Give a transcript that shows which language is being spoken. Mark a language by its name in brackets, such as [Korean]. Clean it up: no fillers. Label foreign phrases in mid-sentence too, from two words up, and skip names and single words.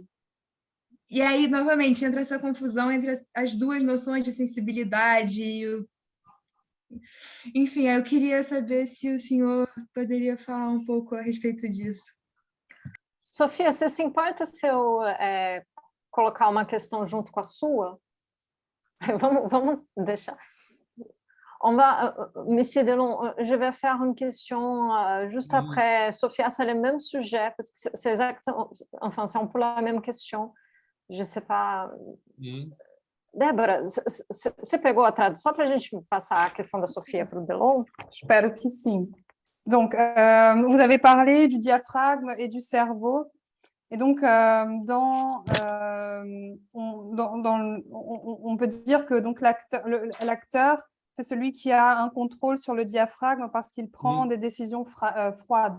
[Portuguese] E aí, novamente, entra essa confusão entre as duas noções de sensibilidade e Enfim, eu queria saber se o senhor poderia falar um pouco a respeito disso. Sofia, você se importa se eu colocar uma questão junto com a sua? Vamos deixar. [French] Monsieur Delon, je vais faire une question juste après. Sophia, c'est le même sujet, parce que c'est exactement, enfin, c'est un peu la même question. Je sais pas. [Portuguese] Débora, você pegou a tradução para a gente passar a questão da Sofia para o Delon? Espero que sim. [French] Donc, vous avez parlé du diaphragme et du cerveau. Et donc, on peut dire que donc l'acteur, c'est celui qui a un contrôle sur le diaphragme parce qu'il prend des décisions froides.